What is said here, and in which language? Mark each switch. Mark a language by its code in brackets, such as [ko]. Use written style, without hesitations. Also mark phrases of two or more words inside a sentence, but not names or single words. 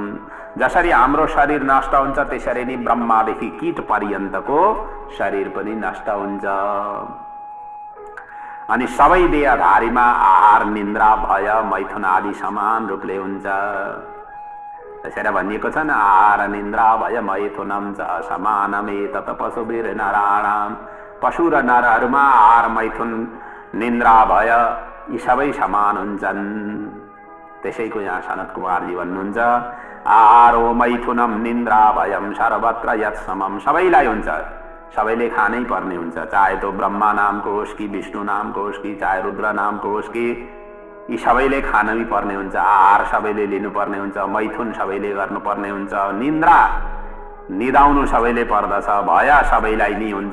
[ne] जसरी हाम्रो शरीर नष्ट हुन्छ त्यसरी नै ब्रह्मादेखि कीट पर्यन्तको शरीर पनि नष्ट हुन्छ। अनि सबै देहधारीमा आहार निन्द्रा भय मैथुन आदि समान रूपले हुन्छ। त्यसरी भनिएको छ न, [sa] आहार निन्द्रा भय मैथुनम च समानमेतत् पशुभिर नराणाम। [ne] पशु र नरहरूमा आहार मैथुन निन्द्रा भय यी सबै समान हुन्छन्। त्यसैको यहाँ सनत कुमारजी भन्नुहुन्छ, [sa] आहारो मैथुनम निन्द्रा भयम सर्वत्र यत् समम। [ne] सबैलाई हुन्छ, सबैले खानै पर्ने हुन्छ, चाहे त्यो ब्रह्मा नामको होस् कि विष्णु नामको होस् कि चाहे रुद्र नामको होस् कि यी सबैले खानै पर्ने हुन्छ। आहार सबैले लिनुपर्ने हुन्छ, मैथुन सबैले गर्नुपर्ने हुन्छ, निन्द्रा निदाउनु सबैले पर्दछ, भय सबैलाई नै हुन्छ।